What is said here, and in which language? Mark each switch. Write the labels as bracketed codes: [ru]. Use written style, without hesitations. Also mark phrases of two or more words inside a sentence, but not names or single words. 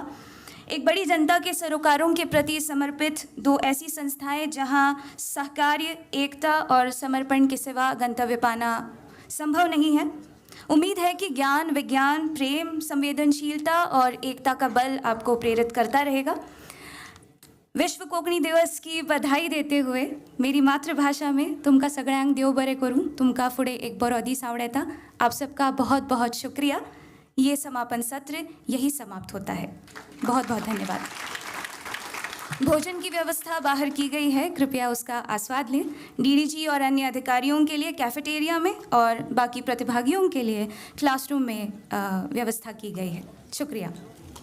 [hi] एक बड़ी जनता के सरोकारों के प्रति समर्पित 2 ऐसी संस्थाएं जहां सहकार्य, एकता और समर्पण के सिवा गंतव्य पाना संभव नहीं है। उम्मीद है कि ज्ञान, विज्ञान, प्रेम, संवेदनशीलता और एकता का बल आपको प्रेरित करता रहेगा। विश्व कोंकणी दिवस की बधाई देते हुए मेरी मातृभाषा में [kok] तुमका सगळ्यांक देव बरे करूं, तुमका फुडे एक बरो दीस आवडेता। [hi] आप सबका बहुत बहुत शुक्रिया। ये समापन सत्र यही समाप्त होता है। बहुत बहुत धन्यवाद। भोजन की व्यवस्था बाहर की गई है, कृपया उसका आस्वाद लें। डीडीजी और अन्य अधिकारियों के लिए कैफेटेरिया में और बाकी प्रतिभागियों के लिए क्लासरूम में व्यवस्था की गई है।